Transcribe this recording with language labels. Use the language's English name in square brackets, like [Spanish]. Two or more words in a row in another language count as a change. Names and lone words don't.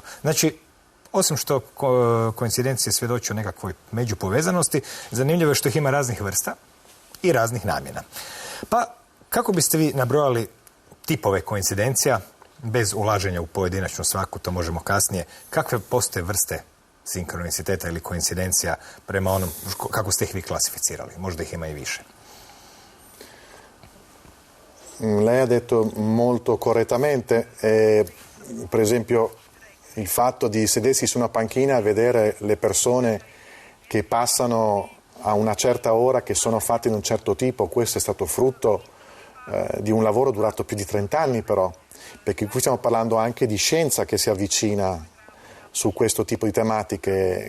[Croatian] Znači, osim što koincidencije svjedoče o nekakvoj međupovezanosti, zanimljivo je što ih ima raznih vrsta i raznih namjena. Pa, kako biste vi nabrojali tipove koincidencija, bez ulaženja u pojedinačno svaku, to možemo kasnije, kakve postoje vrste sinkroniciteta ili koincidencija prema onom, kako ste ih vi klasificirali? Možda ih ima i više. [Italian] Lei ha detto molto correttamente, per esempio il fatto di sedersi su una panchina e vedere le persone che passano a una certa ora, che sono fatte in un certo tipo, questo è stato frutto di un lavoro durato più di 30 anni però, perché qui stiamo parlando anche di scienza che si avvicina su questo tipo di tematiche.